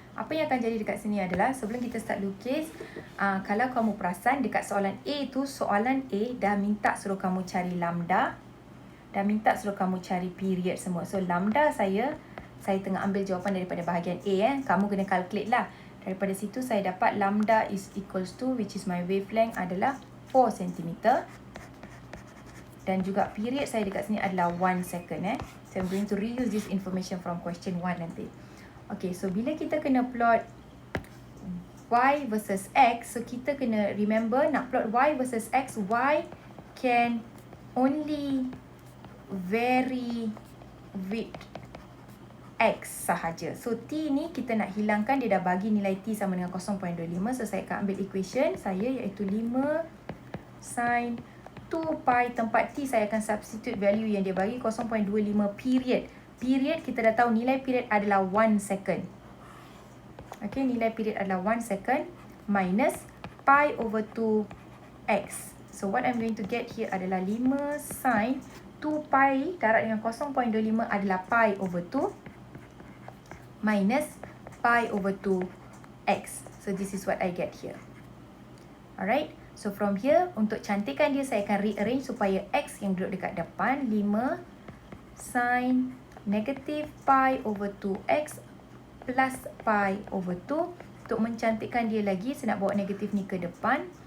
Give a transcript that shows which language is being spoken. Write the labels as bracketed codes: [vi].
[ms] Apa yang akan jadi dekat sini adalah, sebelum kita start lukis, kalau kamu perasan dekat soalan A tu, soalan A dah minta suruh kamu cari lambda, dah minta suruh kamu cari period semua. So lambda saya tengah ambil jawapan daripada bahagian A. Kamu kena calculate lah. Daripada situ saya dapat lambda is equals to, [en] which is my wavelength [ms] adalah 4 cm. Dan juga period saya dekat sini adalah 1 second. [en] So I'm going to reuse this information from question 1 [ms] nanti. Okay, so bila kita kena plot Y versus X, so kita kena remember nak plot Y versus X, [en] Y can only vary with X [ms] sahaja. So T ni kita nak hilangkan, dia dah bagi nilai T sama dengan 0.25. So saya akan ambil equation saya, iaitu 5 sin 2 pi tempat T saya akan substitute value yang dia bagi 0.25 period. Period kita dah tahu nilai period adalah 1 second. Okay, nilai period adalah 1 second minus pi over 2x. [en] So what I'm going to get here [ms] adalah 5 sin 2 pi darab dengan 0.25 adalah pi over 2 minus pi over 2x. [en] So this is what I get here. Alright. So from here, [ms] untuk cantikkan dia, saya akan rearrange supaya x yang duduk dekat depan 5 sin negative pi over 2x plus pi over 2. Untuk mencantikkan dia lagi, saya nak bawa negatif ni ke depan.